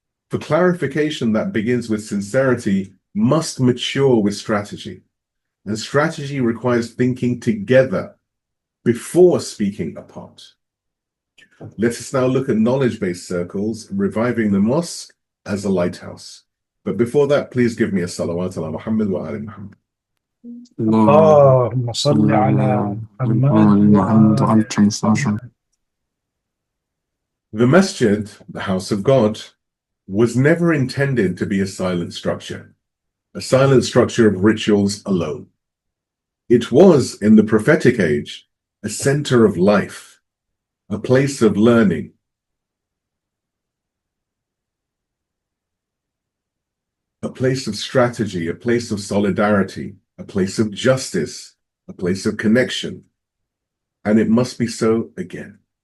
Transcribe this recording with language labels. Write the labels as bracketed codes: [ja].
[en] For clarification that begins with sincerity must mature with strategy, and strategy requires thinking together before speaking apart. Let us now look at knowledge-based circles, reviving the mosque as a lighthouse. But before that, please give me a salawat ala Muhammad wa ali Muhammad. [ar] اللهم صل على محمد وآل محمد. [en] The masjid, the house of God, was never intended to be a silent structure of rituals alone. It was, in the prophetic age, a center of life, a place of learning, a place of strategy, a place of solidarity, a place of justice, a place of connection, and it must be so again.